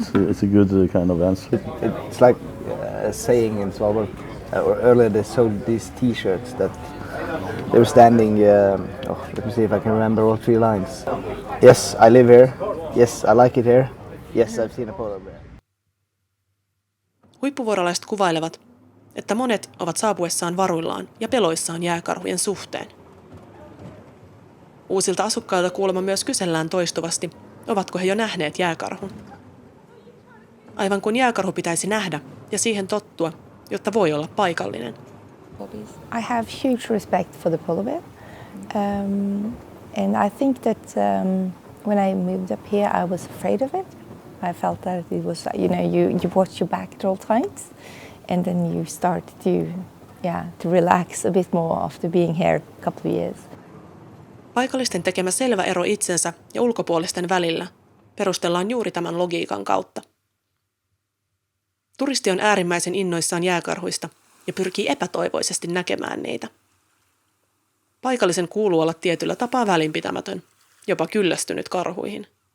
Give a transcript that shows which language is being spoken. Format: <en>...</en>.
<en>It's a good kind of answer. It's like a saying in Svalbard. Earlier they sold these T-shirts that they were standing. Let me see if I can remember all 3 lines. Yes, I live here. Yes, I like it here. Yes, I've seen a polar bear.</en> <fi>Huippuvuorolaiset kuvailevat, että monet ovat saapuessaan varuillaan ja peloissaan jääkarhujen suhteen. Uusilta asukkailta kuulemma myös kysellään toistuvasti, ovatko he jo nähneet jääkarhun. Aivan kuin jääkarhu pitäisi nähdä ja siihen tottua, jotta voi olla paikallinen.</fi> <en>I have huge respect for the polar bear, and I think that when I moved up here, I was afraid of it. I felt that it was, you watch your back at all times, and then you start to relax a bit more after being here a couple of years.</en> <fi>Paikallisten tekemä selvä ero itsensä ja ulkopuolisten välillä perustellaan juuri tämän logiikan kautta. Turisti on äärimmäisen innoissaan jääkarhuista ja pyrkii epätoivoisesti näkemään niitä. Paikallisen kuuluu olla tietyllä tapaa välinpitämätön, jopa kyllästynyt karhuihin.</fi>